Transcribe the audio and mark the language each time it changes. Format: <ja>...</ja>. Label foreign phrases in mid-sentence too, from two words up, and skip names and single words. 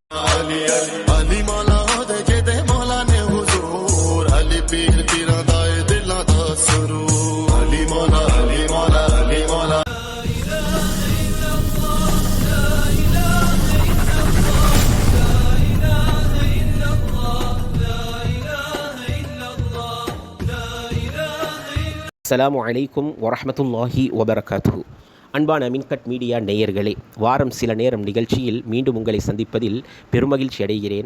<pa>ਅਲੀ ਅਲੀ ਅਲੀ ਮੌਲਾ ਦੇ ਜੇਦੇ ਮੌਲਾ ਨੇ ਹਜ਼ੂਰ ਅਲੀ ਪੀਰ ਪੀਰਾਂ ਦਾ ਦਿਲਾਂ ਦਾ ਸਰੂਰ ਅਲੀ ਮੌਲਾ ਅਲੀ ਮੌਲਾ ਅਲੀ ਮੌਲਾ अली मौला</pa> <ar>السلام عليكم ورحمة الله وبركاته.</ar> <ta>அன்பான மின்கட் மீடியா நேயர்களே, வாரம் சில நேரம் நிகழ்ச்சியில் மீண்டும் உங்களை சந்திப்பதில் பெருமகிழ்ச்சி அடைகிறேன்.</ta>